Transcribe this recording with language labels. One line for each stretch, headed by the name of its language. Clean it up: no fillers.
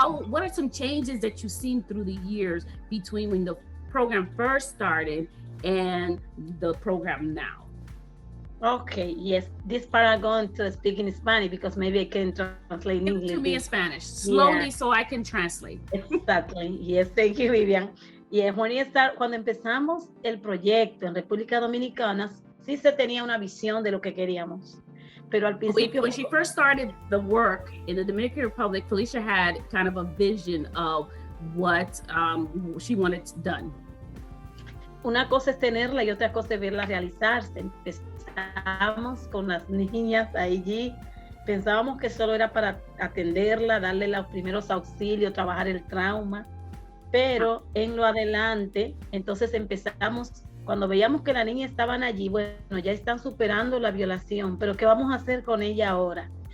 English: What are some changes that you've seen through the years between when the program first started and the program now? Okay, yes. This part I'm going to speak in Spanish because maybe I can translate in English. To me in Spanish, slowly, so I can translate. Exactly. Yes, thank you, Vivian.
Spanish: Yes, cuando empezamos el proyecto en República Dominicana, sí se tenía una visión de lo que queríamos. Pero al principio,
English: when she first started the work in the Dominican Republic, Felicia had kind of a vision of what she wanted done.
Spanish: Una cosa es tenerla y otra cosa es verla realizarse. Empezamos con las niñas allí, pensábamos que solo era para atenderla, darle los primeros auxilios, trabajar el trauma, pero en lo adelante, entonces empezamos, cuando veíamos que las niñas estaban allí, bueno, ya están superando la violación, pero ¿qué vamos a hacer con ella ahora?